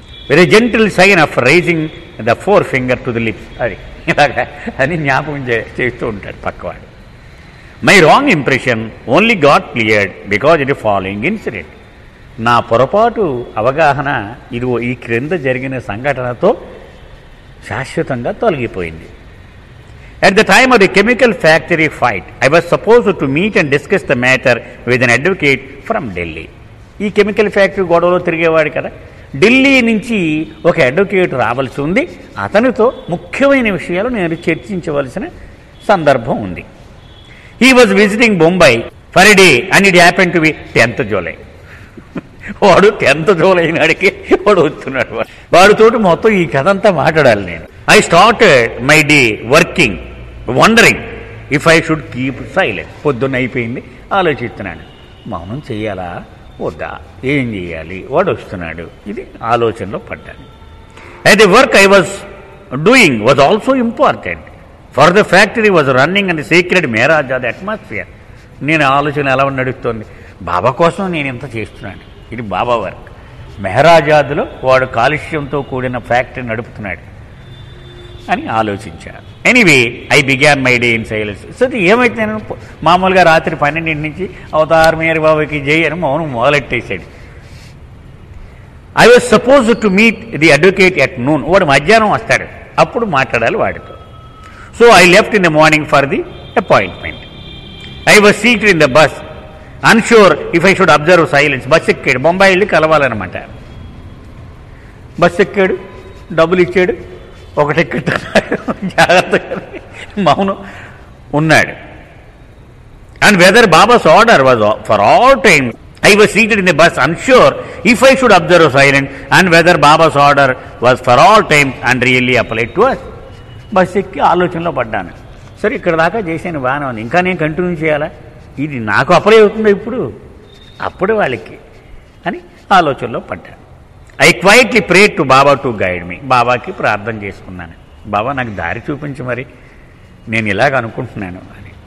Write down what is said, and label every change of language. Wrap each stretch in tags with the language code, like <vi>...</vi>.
<en>very gentle sign of raising the four finger to the lips,</en> <te>అది ఇలాగా అని జ్ఞాపకం చేస్తూ ఉంటాడు పక్కవాడు.</te> <en>My wrong impression only got cleared because it following incident.</en> <te>నా పొరపాటు అవగాహన ఇదిగో ఈ క్రింద జరిగిన సంఘటనతో శాశ్వతంగా తొలగిపోయింది.</te> <en>At the time of the chemical factory fight, I was supposed to meet and discuss the matter with an advocate from Delhi.</en> <te>ఈ కెమికల్ ఫ్యాక్టరీ గొడవలో తిరిగేవాడు కదా, ఢిల్లీ నుంచి ఒక అడ్వకేట్ రావాల్సి ఉంది, అతనితో ముఖ్యమైన విషయాలు నేను చర్చించవలసిన సందర్భం ఉంది.</te> <en>He was visiting Mumbai for a day and it happened to be 10th July.</en> <te>వాడు 10th July నాడికి వాడు వస్తున్నాడు, వాడితోటి మొత్తం ఈ కథ అంతా మాట్లాడాలి నేను.</te> <en>I started my day working, wondering if I should keep silent.</en> <te>పొద్దున్న అయిపోయింది, ఆలోచిస్తున్నాను మౌనం చెయ్యాలా వద్దా, ఏం చేయాలి, వాడు వస్తున్నాడు, ఇది ఆలోచనలో పడ్డాను.</te> <en>And the work I was doing was also important, for the factory was running in the sacred Mehraj, the atmosphere.</en> <te>నేను ఆలోచన ఎలా నడుస్తుంది, బాబా కోసం నేను ఇంత చేస్తున్నాను, ఇది బాబా వర్క్. మెహరాజాద్లో వాడు కాలుష్యంతో కూడిన ఫ్యాక్టరీ నడుపుతున్నాడు అని ఆలోచించాను.</te> <en>Anyway I began my day in silence.</en> <te>So ఏమైతే నేను మామూలుగా రాత్రి 12 నుంచి అవతార్ మేర బాబాకి జై అని మౌనం మొదలెట్టేశాడు.</te> <en>I was suppose to meet the advocate at noon.</en> <te>వాడు మధ్యాహ్నం వస్తాడు, అప్పుడు మాట్లాడాలి వాడితో.</te> <en>So I left in the morning for the appointment. I was seated in the bus unsure if I should observe silence.</en> <te>Bus ఎక్కాడు, బొంబాయి వెళ్ళి కలవాలన్నమాట. Bus ఎక్కాడు, డబ్బులు ఇచ్చాడు, ఒక టికెట్ జాగ్రత్తగా మౌనం ఉన్నాడు.</te> <en>And whether Baba's order was for all time. I was seated in the bus unsure if I should observe silence and whether Baba's order was for all time and really applied to us.</en> <te>Bus ఎక్కి ఆలోచనలో పడ్డాను. సరే ఇక్కడ దాకా చేశాను, బాగానే ఉంది, ఇంకా నేను కంటిన్యూ చేయాలా, ఇది నాకు అప్లై అవుతుందో ఇప్పుడు, అప్పుడు వాళ్ళకి అని ఆలోచనలో పడ్డాను.</te> <en>I quietly prayed to Baba to guide me.</en> <te>బాబాకి ప్రార్థన చేసుకున్నాను, బాబా నాకు దారి చూపించు, మరి నేను ఇలాగ అనుకుంటున్నాను అని.</te>